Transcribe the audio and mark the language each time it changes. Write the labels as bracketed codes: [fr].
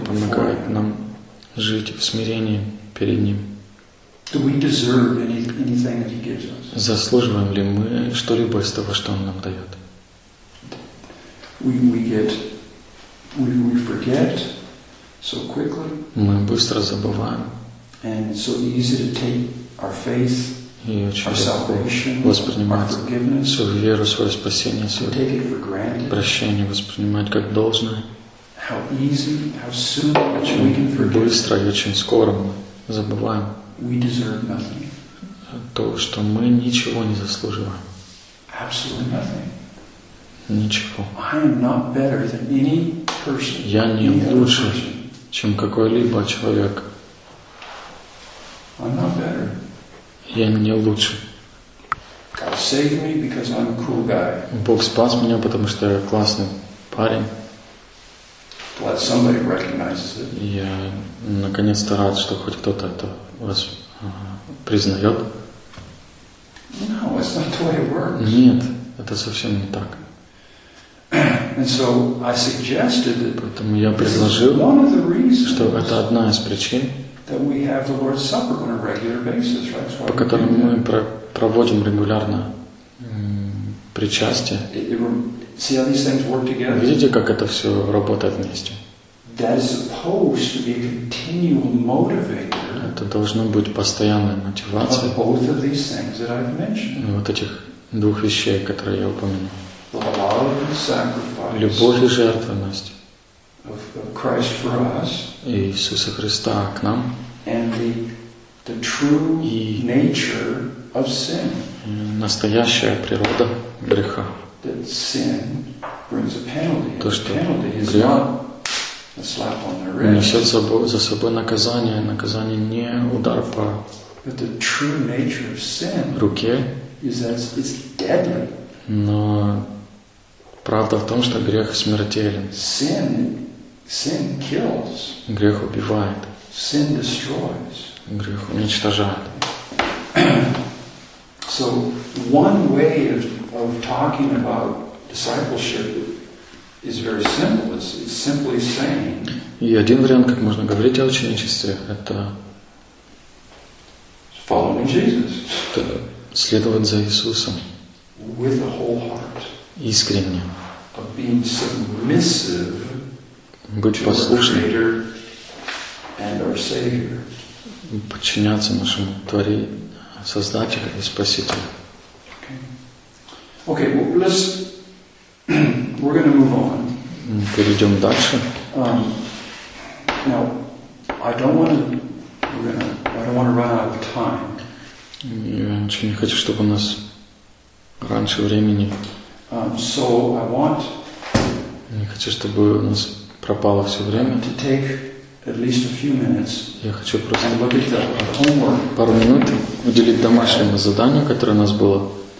[ru] помогает нам жить в смирении перед Ним. [en] Do we deserve anything that He gives us? [ru] Заслуживаем ли мы что-либо из того, что Он нам дает? [en] We forget so quickly. [ru] Мы быстро забываем. [en] And it's so easy to take our faith, our salvation, [ru] воспринимать [en] our forgiveness, [ru] свою веру, свое спасение, свое прощение, воспринимать как должное. [en] How easy, how soon [ru] очень [en] we can forget. [ru] Быстро и очень скоро мы забываем. [en] We deserve nothing. [ru] То, что мы ничего не заслуживаем. [en] Absolutely nothing. [ru] Ничего. [en] I am not better than any person. [ru] Я не лучше, чем какой-либо человек. [en] I'm not better. [ru] Я не лучше. [en] God saved me because I'm a cool guy. [ru] Бог спас меня, потому что я классный парень. [en] Glad somebody recognizes it. [ru] Я наконец-то рад, что хоть кто-то это вас признает. [en] No, it's not the way it works. [ru] Нет, это совсем не так. [en] And so I suggested that. [ru] Поэтому я предложил, [en] one of the reasons, [ru] что это одна из причин, [en] that we have the Lord's Supper on a regular basis, right? [ru] По которым мы проводим регулярно причастие. [en] See how these things work together. [ru] Видите, как это все работает вместе? [en] That is supposed to be a continual motivator. [ru] Это должно быть постоянной мотивацией. [en] Both of these things that I've mentioned. [ru] Вот этих двух вещей, которые я упомянул. [en] The love and sacrifice. [ru] Любовь и жертвенность. [en] Of Christ for us, [ru] Иисуса Христа к нам, [en] and the true nature of sin, [ru] настоящая природа греха, [en] that sin brings a penalty. [ru] То, что грех несет за собой наказание, наказание не удар по руке, [en] is that it's deadly. [ru] Но правда в том, что грех смертелен. [en] Sin kills. [ru] Грех убивает. [en] Sin destroys. [ru] Грех уничтожает. [en] So one way of talking about discipleship is very simple. It's simply saying. [ru] И один вариант, как можно говорить о ученичестве, это [en] following Jesus. [ru] Это следовать за Иисусом. [en] With a whole heart. [ru] Искренне. [en] Of being submissive. [ru] Быть послушным, [en] and our Savior. [ru] Подчиняться нашему Творению, Создателю и Спасителю. [en] Okay. Okay, well, let's we're going to move on. [ru] Перейдем дальше. [en] Now, I don't want to run out of time. [ru] Я ничего не хочу, чтобы у нас раньше времени. [en] So I want. [ru] Не хочу, чтобы у нас пропало все время. Я хочу просто пару минут уделить домашнему заданию, которое у нас было.